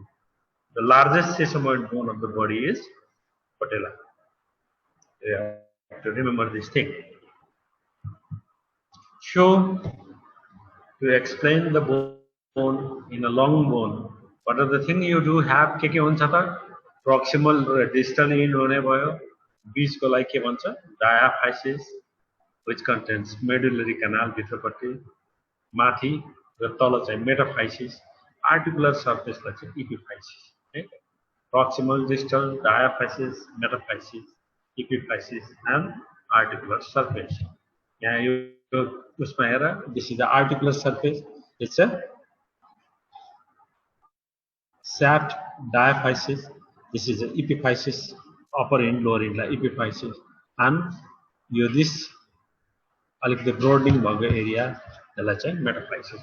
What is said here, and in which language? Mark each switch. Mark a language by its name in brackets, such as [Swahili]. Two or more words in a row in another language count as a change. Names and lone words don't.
[English] The largest sesamoid bone of the body is patella. You have to remember this thing. So, to explain the bone in a long bone, what are the things you do have? [Nepali] के हुन्छ त? Proximal र [English] distal end [Nepali] हुने भयो, बीचको लागि के भन्छ? [English] Diaphysis, which contains medullary canal [Nepali] भित्रपट्टि, माथि र तल चाहिँ [English] metaphysis, articular surface [Nepali] लाई चाहिँ [English] epiphysis. Proximal, distal, diaphysis, metaphysis, epiphysis, and articular surface. [Nepali] यहाँ यो उसमा हेर, [English] this is the articular surface. It's a shaft diaphysis. This is the epiphysis, upper end, lower end, like epiphysis, and you this the broadening banga area, the metaphysis.